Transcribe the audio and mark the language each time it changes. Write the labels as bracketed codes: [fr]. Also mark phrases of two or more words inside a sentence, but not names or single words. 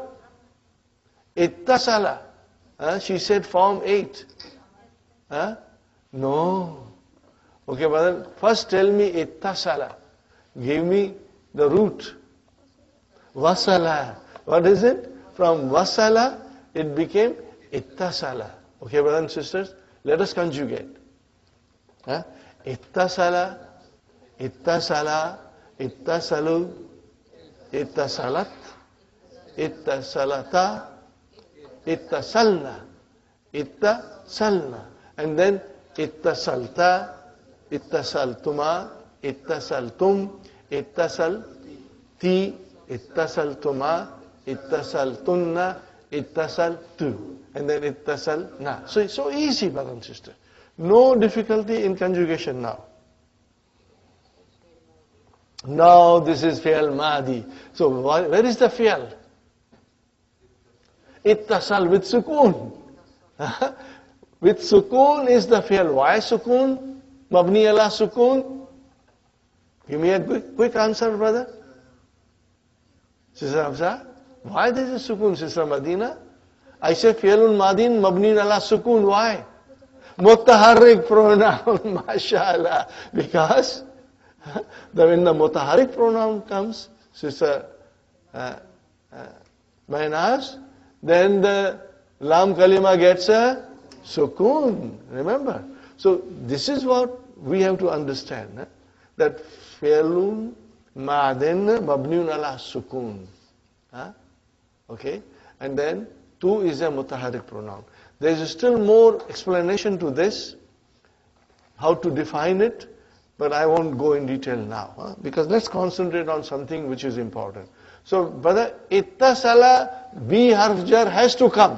[en] Ittasala. She said form 8. No. Okay, brother, first tell me ittasala. Give me the root. Wasala. What is it? From wasala, it became ittasala. Okay, brothers and sisters, let us conjugate. Huh? [ar] اتصل، اتصلا، اتصلوا، اتصلت، اتصلتا، اتصلن، اتصلنا. [en] And then [ar] اتصلتَ، اتصلتما، اتصلتم، اتصلتِ، اتصلتما، اتصلتنّ، اتصلتُ. [en] And then ittasalna. So it's so easy, brother and sister. No difficulty in conjugation now. Now this is [ar] فعل ماضي. [en] So where is the fi'al? Ittasal with sukoon. With sukoon is the fi'al. Why sukoon? [ar] مبني على سكون. [en] Give me a quick answer, brother. Sister Hamza. Why there is a sukoon, Sister Madina? I say [ar] فعلٌ ماضٍ مبني على سكون. [en] Why? Mutaharrik pronoun, mashallah. Because when the mutaharrik pronoun comes, Sister Mainaz, then the [ar] لام كلمة [en] gets a sukoon. Remember? So this is what we have to understand. That [ar] فعلٌ ماضٍ مبنيٌّ على سكون. [en] Okay? And then tu is a mutaharrik pronoun. There is still more explanation to this, how to define it, but I won't go in detail now. Because let's concentrate on something which is important. So, brother, ittasala, B [ar] حرف جر [en] has to come.